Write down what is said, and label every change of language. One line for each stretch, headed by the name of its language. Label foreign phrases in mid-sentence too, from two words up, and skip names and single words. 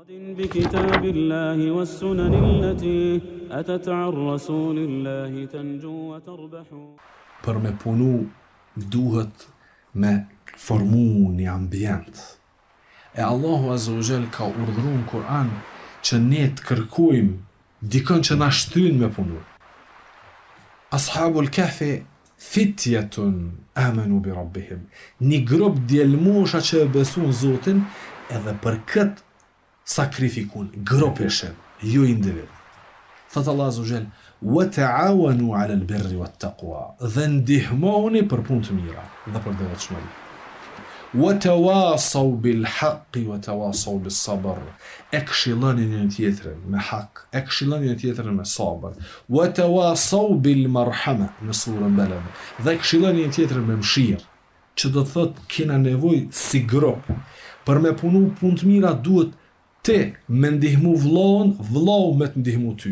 Arabic: بكتاب الله والسنن التي أتت عن رسول الله تنجو وتربح.
Albanian: Për me punu duhet me formu një ambient. E
Arabic: الله عز وجل
Albanian: ka urdhëruar në Kur'an që ne të kërkojmë dikën që na shtyn me punu.
Arabic: أصحاب الكهف فتية آمنوا بربهم.
Albanian: Një grup djelmosha që e besuan Zotin edhe për këtë sakrifikun, grupeshen, jo individ.
Arabic: Thëtë الله عز وجل وتعاونوا على البر والتقوى.
Albanian: Dhe ndihmoni për punë të mira dhe për devotshmëri.
Arabic: وتواصوا بالحق وتواصوا بالصبر.
Albanian: E këshilloni njërin tjetrin me hak, e këshilloni njërin tjetrin me sabër.
Arabic: وتواصوا بالمرحمة
Albanian: në surën Balad. Dhe e këshilloni njërin tjetrin me mëshirë, që do të thotë kena nevojë si grup për me punu punë të mira duhet ti me ndihmu vllaun, vllau me të ndihmu ty.